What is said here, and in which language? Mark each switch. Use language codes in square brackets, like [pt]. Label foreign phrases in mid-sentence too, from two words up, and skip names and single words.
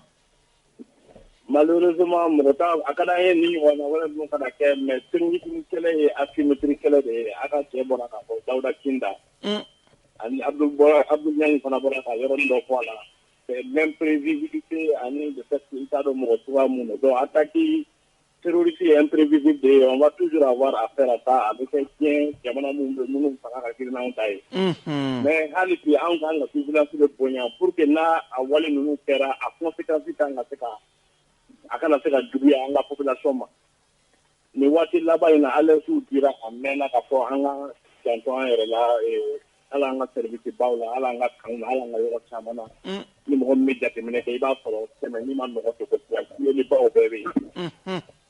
[bm] malheureusement mɔgɔ t'a a ka d'an ye ni ɲɔgɔnna wɛrɛ ninnu kana kɛ [fr] mais terrorisme [bm] kɛlɛ ye asymétrie kɛlɛ de ye a ka cɛ bɔra k'a fɔ Dawuda Kinda ani Abdul Ɲangi fana bɔra ka yɔrɔnin dɔ fɔ a la [fr] c'est l'imprévisibilité ani le fait que [bm] i t'a dɔn mɔgɔ cogoya mun don [fr] donc attaque terroriste est imprévisible et on va toujours avoir affaire à ça avec un tien jamana [bm] minnu fanga ka girin n'anw ta ye mais hali bi anw kan ka vigilance de bonya [fr] pour que [bm] n'a a wale ninnu kɛra a conséquence kan ka se ka a kana se ka juguya an ka population ma nin waati laban in na alertes dira a mɛnna ka fɔ an ka janto an yɛrɛ la hali an ka service baw la hali an ka kan na hali an ka yɔrɔ caman na ni mɔgɔ min bɛ jateminɛ kɛ i b'a sɔrɔ tɛmɛ ni ma nɔgɔ kɛ kosɛbɛ ni baw bɛɛ bɛ yen